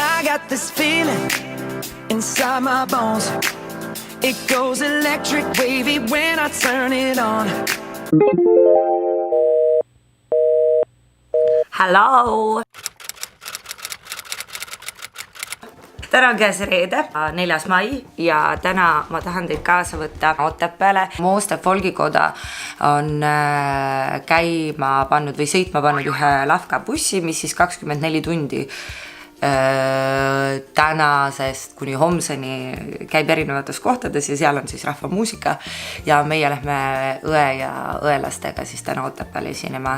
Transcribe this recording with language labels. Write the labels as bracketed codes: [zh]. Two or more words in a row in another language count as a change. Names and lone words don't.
[en] got this feeling inside my bones. It goes electric wavy when I turn it on. Hello! [et] Täna on käes reede, 4. mai ja täna ma tahan teid kaasa võtta Otepääle. Mooste folgikoda on käima pannud või sõitma pannud ühe Lafka bussi, mis siis 24 tundi tänasest kuni homseni käib erinevates kohtades ja seal on siis rahvamuusika ja meie lähme õe ja õelastega siis täna Otepääle esinema.